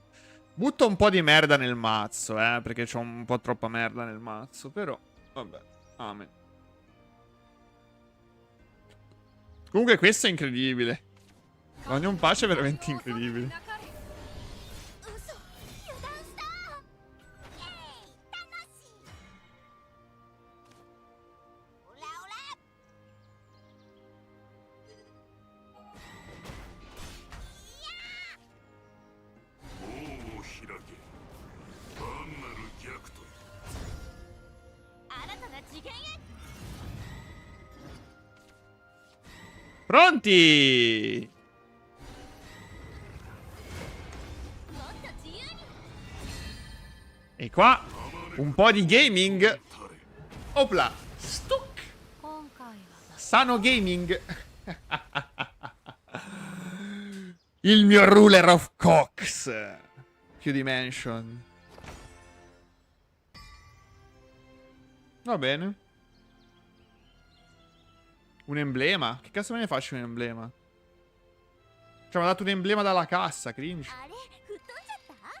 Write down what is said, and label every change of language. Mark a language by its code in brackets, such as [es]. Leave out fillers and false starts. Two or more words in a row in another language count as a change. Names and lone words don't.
[it] Butto un po' di merda nel mazzo, perché c'ho un po' troppa merda nel mazzo. Però, vabbè. Amen. Comunque questo è incredibile. Onion Pace è veramente incredibile. [ja] 嘘油断したイエーイ楽しいオラオラ門を開け単なる逆と新たな次元へ [it] Pronti? [ja] もっと自由に [it] E qua un po' di gaming. Opla. Stuck. [ja] 今回は [it] Sano gaming. Il mio Ruler of Cox. Più dimension. Va bene. Un emblema? Che cazzo me ne faccio un emblema? Cioè, mi ha dato un emblema dalla cassa, cringe. [ja] あれ吹っ飛んじゃった